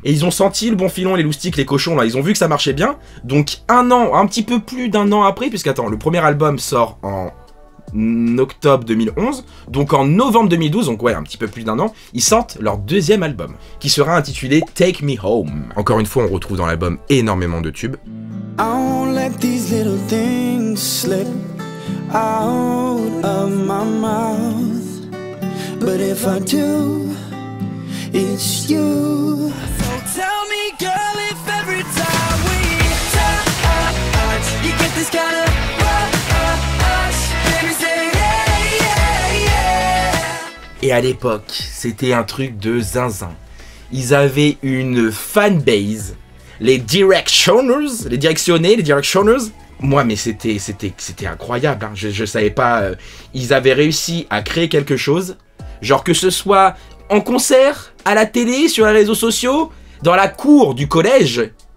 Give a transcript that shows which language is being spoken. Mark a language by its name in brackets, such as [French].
[French] Et ils ont senti le bon filon, les loustiques, les cochons, là, ils ont vu que ça marchait bien, donc un petit peu plus d'un an après, puisqu'attends, le premier album sort en octobre 2011, donc en novembre 2012, donc ouais, un petit peu plus d'un an, ils sortent leur deuxième album, qui sera intitulé Take Me Home. Encore une fois, on retrouve dans l'album énormément de tubes. [English] I won't let these little things slip out of my mouth. But if I do, it's you. So tell me, girl, if every time we touch, you get this kind of rush, baby, say yeah, yeah, yeah. [French] Et à l'époque, c'était un truc de zinzin. Ils avaient une fanbase, les Directioners, les Directioners. Moi, mais c'était incroyable, hein. Je savais pas. Ils avaient réussi à créer quelque chose, genre que ce soit en concert, à la télé, sur les réseaux sociaux, dans la cour du collège.